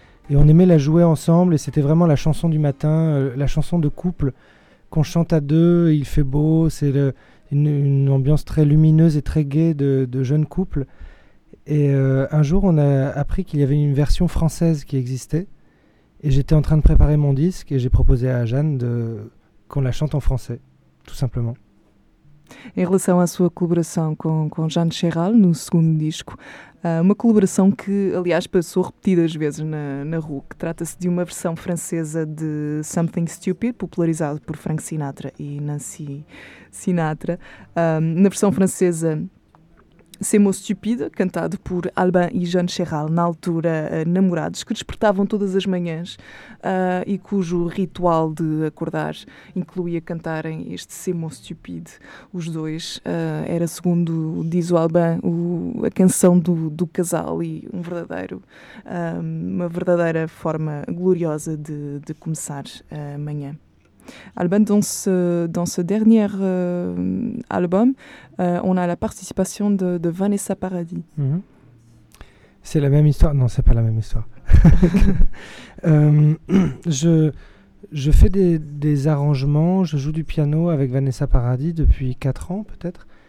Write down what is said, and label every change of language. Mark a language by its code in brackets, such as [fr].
[fr] Et on aimait la jouer ensemble, et c'était vraiment la chanson du matin, la chanson de couple qu'on chante à deux, il fait beau, c'est une ambiance très lumineuse et très gaie de jeunes couples. Et un jour, on a appris qu'il y avait une version française qui existait. Et j'étais en train de préparer mon disque et j'ai proposé à Jeanne qu'on la chante en français, tout simplement. [pt] Em relação à sua colaboração com Jeanne Chéral no segundo disco, uma colaboração que, aliás, passou repetidas vezes na RUC. Trata-se de uma versão francesa de Something Stupid, popularizado por Frank Sinatra e Nancy Sinatra. Na versão francesa, C'est mot stupide, cantado por Albin e Jeanne Chéral, na altura namorados, que despertavam todas as manhãs e cujo ritual de acordar incluía cantarem este C'est mot stupide, os dois. Era, segundo diz o Albin, a canção do casal e uma verdadeira forma gloriosa de começar a manhã. [fr] Albin, dans ce dernier album, on a la participation de Vanessa Paradis. Mm-hmm. C'est la même histoire. Non, c'est pas la même histoire. je fais des arrangements, je joue du piano avec Vanessa Paradis depuis 4 ans peut-être.